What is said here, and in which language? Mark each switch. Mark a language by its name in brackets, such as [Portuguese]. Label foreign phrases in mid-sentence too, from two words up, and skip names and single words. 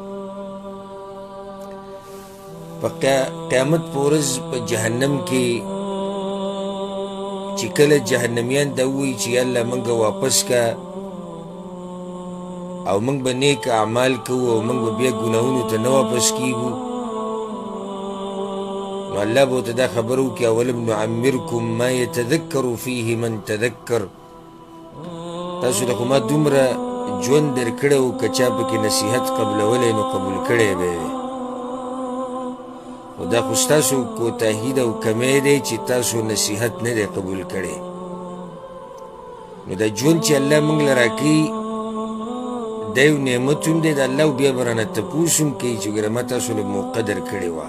[Pashto] په قیامت په ورځ په جهنم کې چې کله جهنمیان دا ووایي چې الله موږ واپس کا او موږ به نیک اعمال کوو او موږ به بیا ګناهونو ته نه واپس کیږو، نو الله به ورته دا خبره وکړي [Arabic] اولم نعمرکم ما یتذکر فیه من تذکر، [Pashto] تاسو ته خو ما دومره ژوند درکړی و که چا پکې نصیحت قبلولی نو قبول کړی به یې، خو دا خو ستاسو کوتاهي ده او کمی دی چې تاسو نصیحت نه دی قبول کړی. نو دا ژوند چې الله موږ له راکوي دا یو نعمت هم دی د الله، او بیا به رانه تپوس هم کوي چې ګوره ما تاسو له موقع درکړې وه.